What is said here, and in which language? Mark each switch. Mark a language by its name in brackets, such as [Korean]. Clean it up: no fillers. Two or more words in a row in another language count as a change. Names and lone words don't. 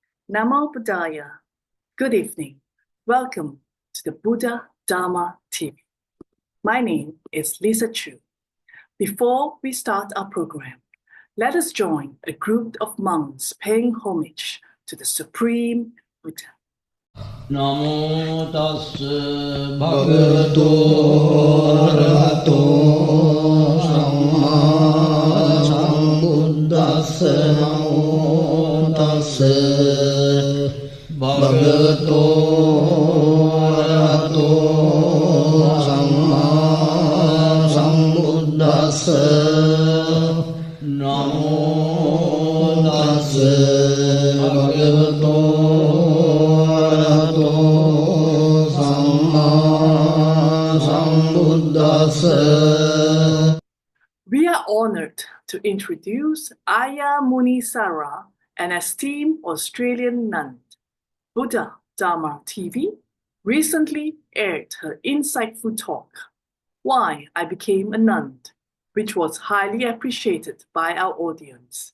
[Pali] Namo Buddhaya. [English] Good evening. Welcome to the Buddha Dharma TV. My name is Lisa Chu. Before we start our program, let us join a group of monks paying homage to the Supreme Buddha. [Pali] Namo tassa bhagavato arahato samma sambuddhassa. Namo tassa bhagavato arahato samma sambuddhassa. Namo tassa bhagavato [English] We are honored to introduce Aya Munisara, an esteemed Australian nun. Buddha Dharma TV recently aired her insightful talk, Why I Became a Nun, which was highly appreciated by our audience.